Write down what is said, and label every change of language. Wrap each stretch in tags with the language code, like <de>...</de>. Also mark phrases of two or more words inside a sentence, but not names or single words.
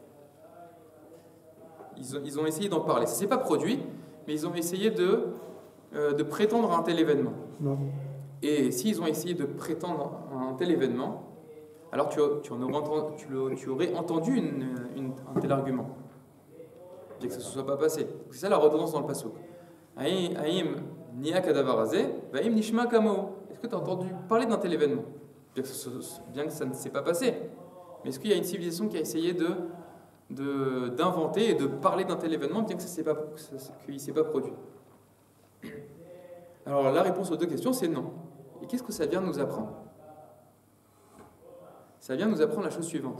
<fr>Ils ont essayé d'en parler. Ça ne s'est pas produit, mais ils ont essayé de prétendre à un tel événement. Non. Et s'ils ont essayé de prétendre à un tel événement, alors tu aurais entendu un tel argument. Et que ça ne se soit pas passé. C'est ça la redondance dans le pasuk.</fr> <he>האם נהיה כדבר הזה, ואם נשמע כמוהו.</he> <fr>Est-ce que tu as entendu parler d'un tel événement? Bien que ça ne s'est pas passé. Mais est-ce qu'il y a une civilisation qui a essayé d'inventer et de parler d'un tel événement bien que qu'il ne s'est pas produit? Alors la réponse aux deux questions, c'est non. Et qu'est-ce que ça vient nous apprendre? Ça vient nous apprendre la chose suivante.</fr>